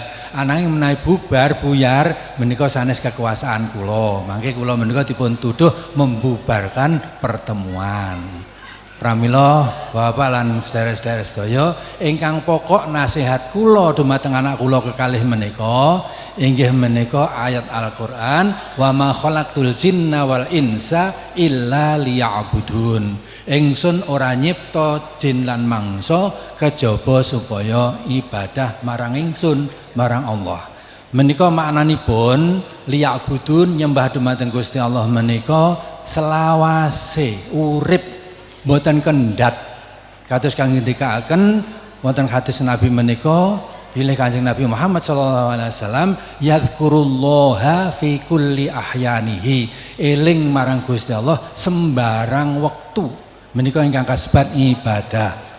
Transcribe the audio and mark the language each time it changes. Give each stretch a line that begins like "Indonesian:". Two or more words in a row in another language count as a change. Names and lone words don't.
Javanese: Ananging menawi bubar buyar menika sanes kekuasaan kula. Mangke kula menika dipun tuduh
Indonesian: membubarkan pertemuan.
Javanese: Pramila Bapak lan sedherek-sedherek sedaya ingkang pokok nasihat kula dumateng anak kula kekalih menika inggih menika ayat Al-Qur'an
Arabic: وما خلقت الجن والإنس إلا ليعبدون.
Javanese: Ingsun ora nyipta jin lan mangsa kejaba supaya ibadah marang ingsun, marang Allah. Menika maknanipun liya'budun nyembah dumateng Gusti Allah menika selawase urip mboten kendhat kados kang ngendikaaken wonten hadis Nabi menika bilih Kanjeng Nabi Muhammad
Arabic: صلى الله عليه وسلم يذكر الله في كل أحيانه
Javanese: eling marang Gusti Allah sembarang wektu menika ingkang kasebat ibadah.